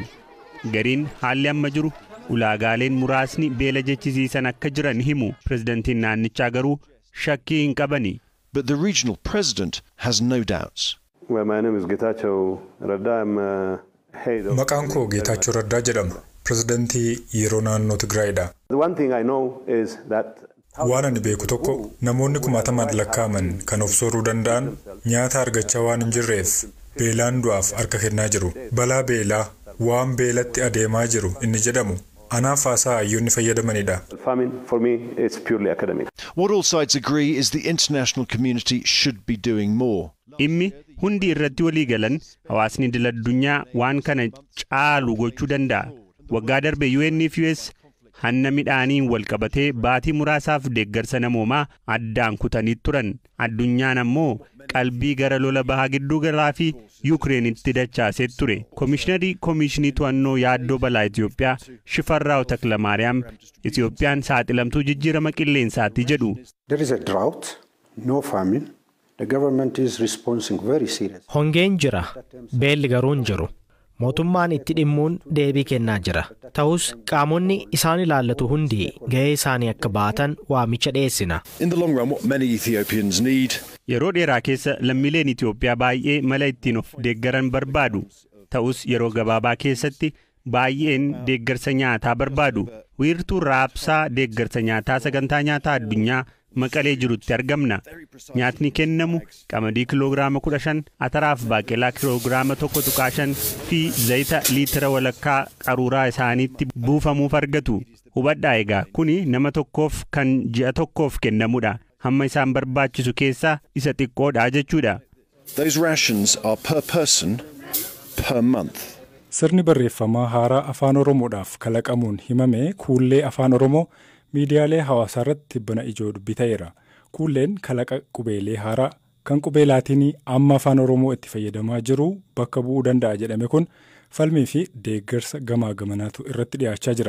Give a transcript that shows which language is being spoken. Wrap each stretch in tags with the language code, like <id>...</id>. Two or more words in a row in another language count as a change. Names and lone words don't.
<om>Gariin haalli amma jiru ulaagaaleen muraasni beela jechisiisan akka jiran himu. Pirezidantiin naannichaa garuu shakkii hin qabani.</om> <en>But the regional president has no doubts. Well, my name is Getachew Radda. I'm head of...</en> <om>Maqaan koo Getachew Raddaa jedhama. Pirezidantii yeroo naannoo Tigraayidha.</om> <en>The one thing I know is that...</en> <om>Waan ani beeku tokko namoonni kumaatamaan lakkaa'aman kan of sooruu danda'an nyaata argachaa waan hin jirreef beelaan du'aaf harka kennaa jiru. Balaa beelaa waan beelatti adeemaa jiru inni jedhamu. Anaaf haasaa ayyoonni fayyadamanidha.</om> <en>Famine for me is purely academic. What all sides agree is the international community should be doing more.</en> <om>Immi hundi irratti walii galan hawaasni idil-addunyaa waan kana caalu gochuu danda'a. Waggaa darbe UN fi US hanna midhaaniin wal qabatee baatii muraasaaf deeggarsa namoomaa addaan kutanii turan. Addunyaan ammoo qalbii gara lola bahaa gidduu galaa fi Yukireenitti dachaasee ture. Komishiinarii Komishinii To'annoo Yaaddoo Balaa Itoophiyaa Shifarraaw Taklamaariyaam Itoophiyaan saaxilamtuu jijjiirama qilleensaatti jedhu.</om> <en>There is a drought, no famine. The government is responding very seriously.</en> <om>Hongeen jira, beelli garuu hin jiru. Mootummaan itti dhimmuun deebii kennaa jira. Ta'us qaamonni isaan ilaallatu hundi gahee isaanii akka baatan waamicha dhiyeessina.</om> <en>In the long run, what many Ethiopians need...</en> <om>Yeroo dheeraa keessa lammiileen Itoophiyaa baay'ee mala ittiin of deeggaran barbaadu. Ta'us yeroo gabaabaa keessatti baay'een deeggarsa nyaataa barbaadu. Wiirtuu raabsaa deeggarsa nyaataa sagantaa nyaataa addunyaa Maqalee jirutti argamna. Nyaatni kennamu qamadii kiloogiraama 15, ataraaf baaqelaa kiloogiraama 1.5 fi zayita liitira walakkaa qaruuraa isaaniitti buufamuuf argatu. Hubadhaa egaa kuni nama tokkoof kan ji'a tokkoof kennamudha. Hamma isaan barbaachisu keessaa isa xiqqoodha jechuudha.</om> <en>Those rations are per person per month.</en> <om>Sirni barreeffamaa haaraa afaan Oromoodhaaf kalaqamuun himame kuullee afaan Oromoo miidiyaalee hawaasaa irratti bana ijoo dubbii ta'eera. Kuulleen kalaqa qubeelee haaraa kan qubee laatinii amma afaan Oromoo itti fayyadamaa jiru bakka bu'uu danda'a jedhame kun falmii fi deeggarsa gamaa gamanaatu irratti dhiyaachaa jira.</om>